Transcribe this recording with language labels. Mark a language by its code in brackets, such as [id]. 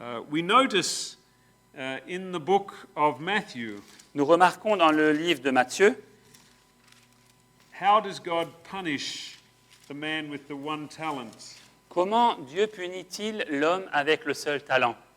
[en] We notice in the book of Matthew, [fr] Nous remarquons dans le livre de Matthieu, [en] how does God punish the man with the one talent? [fr] comment Dieu punit-il l'homme avec le seul talent?